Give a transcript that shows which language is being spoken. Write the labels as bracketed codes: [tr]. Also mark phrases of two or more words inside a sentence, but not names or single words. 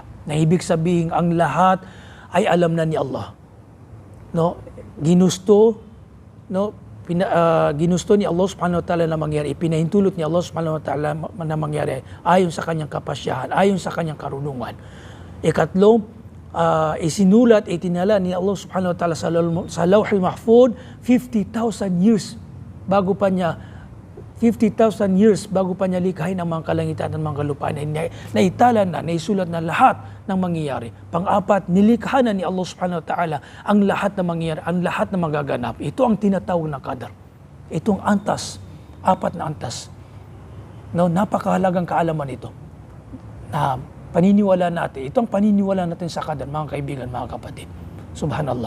[tl] Na ibig sabihin, ang lahat ay alam na ni Allah. No? Ginusto ni Allah [ar] سبحانه وتعالى [tl] na mangyari. Ipinahintulot ni Allah [ar] سبحانه وتعالى [tl] na mangyari ayon sa kanyang kapasyahan, ayon sa kanyang karunungan. Ikatlo, isinulat, itinala ni Allah [ar] سبحانه وتعالى [tl] sa Lawhul Mahfud 50,000 years bago pa niya 50,000 years bago pa niya likhain ang mga kalangitan at mga kalupaan, naitala na, naisulat na lahat ng mangyayari. Pang-apat, nilikha na ni Allah [ar] سبحانه وتعالى [tl] ang lahat na mangyayari, ang lahat na magaganap. Ito ang tinatawag na Qadar. Itong antas, apat na antas. No, napakahalagang kaalaman ito. Na paniniwala natin. Ito ang paniniwala natin sa Qadar, mga kaibigan, mga kapatid. Subhanallah.